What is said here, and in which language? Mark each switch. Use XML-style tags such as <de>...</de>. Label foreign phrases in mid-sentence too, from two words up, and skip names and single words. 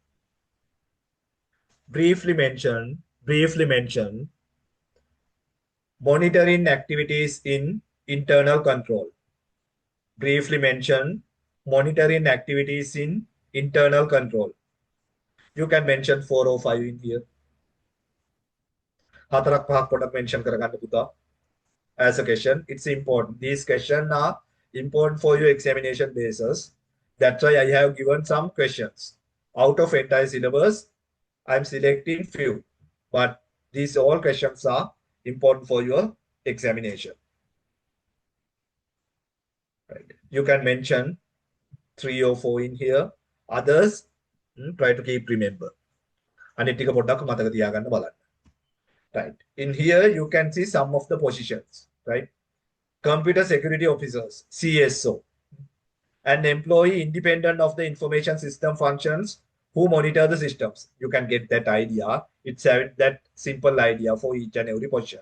<en>Briefly mention monitoring activities in internal control. Briefly mention monitoring activities in internal control. You can mention 4 or 5 in here.</en> <si>හතරක් පහක් පොඩක් mention කරගන්න පුතා.</si> <en>As a question, it's important. These questions are important for your examination basis. That's why I have given some questions. Out of entire syllabus, I'm selecting few. But these all questions are important for your examination. Right. You can mention 3 or 4 in here. Others, try to keep remember.</en> <si>අනිත් ටික පොඩ්ඩක් මතක තියාගන්න බලන්න. Right.</si> <en>In here, you can see some of the positions, right? Computer security officers, CSO, an employee independent of the information system functions who monitor the systems. You can get that idea. It's that simple idea for each and every position.</en>